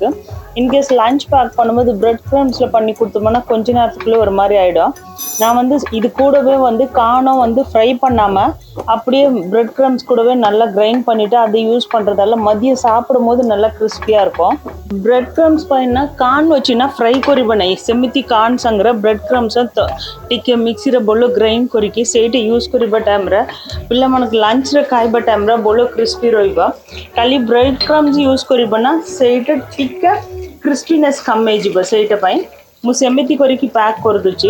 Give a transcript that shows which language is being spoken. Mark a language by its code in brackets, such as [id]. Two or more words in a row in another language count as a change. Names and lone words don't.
[ta] இன்கேஸ் [en] lunch pack [ta] பண்ணும்போது பிரெட் கிரம்ஸில் பண்ணி கொடுத்தோம்னா கொஞ்ச நேரத்துக்குள்ளே ஒரு மாதிரி ஆகிடும்। நான் வந்து இது கூடவே வந்து கார்னும் வந்து ஃப்ரை பண்ணாமல் அப்படியே [en] bread crumbs [ta] கூடவே நல்லா கிரைண்ட் பண்ணிவிட்டு அதை யூஸ் பண்ணுறதால மதியம் சாப்பிடும் போது நல்லா கிறிஸ்பியாக இருக்கும்। [en] bread crumbs [or] ପାଇଁ ନା କାର୍ନ ଅଛି ନା ଫ୍ରାଇ କରିବା ନାହିଁ, ସେମିତି କାର୍ନ ସାଙ୍ଗରେ [en] bread crumbs [or] ଟିକେ ମିକ୍ସିରେ ଭଲ ଗ୍ରାଇଣ୍ଡ କରିକି ସେଇଟା ୟୁଜ୍ କରିବା ଟାଇମ୍ରେ ପିଲାମାନଙ୍କୁ ଲଞ୍ଚରେ ଖାଇବା ଟାଇମ୍ରେ ଭଲ କ୍ରିସ୍ପି ରହିବ। ଖାଲି [en] bread crumbs use [or] କରିବ ନା ସେଇଟା ଟିକେ କ୍ରିସ୍ପିନେସ୍ କମେଇଯିବ, ସେଇଟା ପାଇଁ ମୁଁ ସେମିତି କରିକି ପ୍ୟାକ୍ କରିଦେଉଛି।